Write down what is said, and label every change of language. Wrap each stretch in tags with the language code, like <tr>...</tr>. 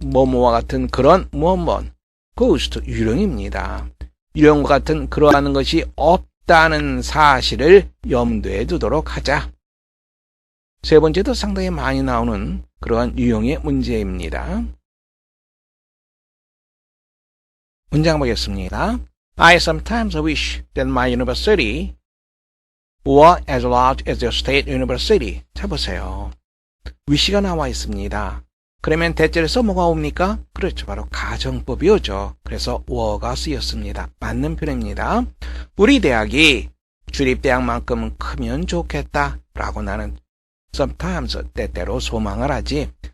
<ko>뭐뭐와 같은 그런 무엇 ghost 유령입니다. 유령과 같은 그러한 것이 없다는 사실을 염두에 두도록 하자. 세 번째도 상당히 많이 나오는 그러한 유형의 문제입니다. 문장 보겠습니다.</ko> <en>I sometimes wish that my university were as large as your state university.</en> <ko>자 보세요. wish가 나와 있습니다. 그러면 대절에서 뭐가 옵니까? 그렇죠. 바로 가정법이 오죠. 그래서 were가 쓰였습니다. 맞는 표현입니다. 우리 대학이 주립대학만큼은 크면 좋겠다 라고 나는 sometimes 때때로 소망을 하지.</ko>